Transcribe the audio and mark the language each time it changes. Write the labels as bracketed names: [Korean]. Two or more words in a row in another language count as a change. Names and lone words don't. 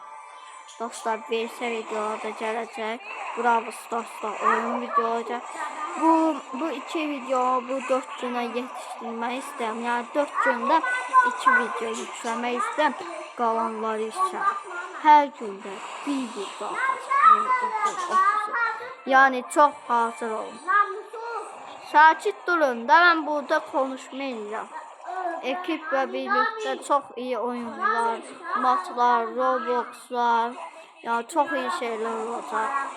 [Azerbaijani] Dostlar, VS videolar da gələcək. Bravo dostlar, oyun videolar gələcək. Bu 2 video bu 4 günə yetişdirmək istəyirəm. Yəni 4 gündə 2 video yükləmək istəyirəm. Qalanları isə hər gündə bir video atacağım. [Turkish] Yani çok hazır olun. Sakit durun da ben burada konuşmayacağım. Ekip ve birlikte çok iyi oyunlar, maçlar, Roblox'lar, ya çok iyi şeyler olacak.